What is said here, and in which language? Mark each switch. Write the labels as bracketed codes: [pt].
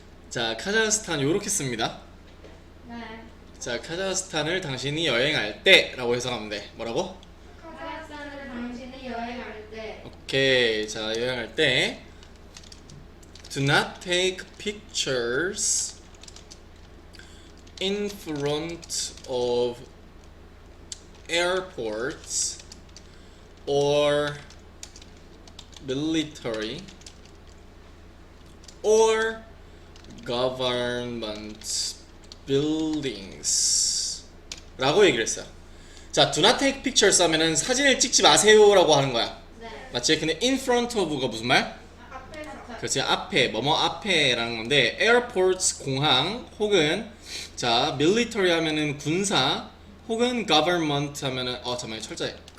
[ko] 자, 카자흐스탄 요렇게 씁니다. 네. 자, 카자흐스탄을 당신이 여행할 때 라고 해석하면 돼. 뭐라고? 카자흐스탄을 당신이 여행할 때 오케이. 자, 여행할 때 [en] do not take pictures in front of airports or military or government buildings [ko] 라고 얘기를 했어요. 자, [en] do not take pictures [ko] 하면은 사진을 찍지 마세요 라고 하는 거야. 네. 맞지? 근데 [en] in front of [ko] 가 무슨 말? 앞에서 그렇지, 앞에, 뭐뭐 앞에라는 건데 airports, 공항, 혹은 자, military 하면은 군사, 혹은 government 하면은 잠깐만요, 철저해.